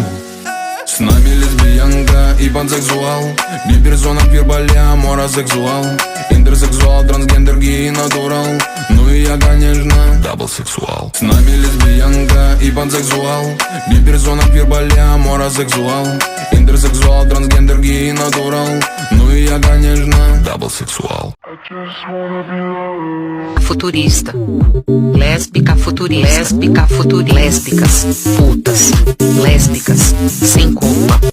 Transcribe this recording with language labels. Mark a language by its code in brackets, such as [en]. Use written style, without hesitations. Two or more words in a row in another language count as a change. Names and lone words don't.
[ru] С нами лесбиянка и пансексуал, гиперзона, квирболя, моросексуал, интерсексуал, трансгендер, гей, натурал. Ну и я, конечно, даблсексуал. С нами лесбиянка и пансексуал, гиперзона, квирболя, моросексуал, интерсексуал, трансгендер, гей, натурал. Ну и я, конечно, даблсексуал. [pt] Futurista, lésbica futurista, lésbicas, putas, lésbicas, sem culpa.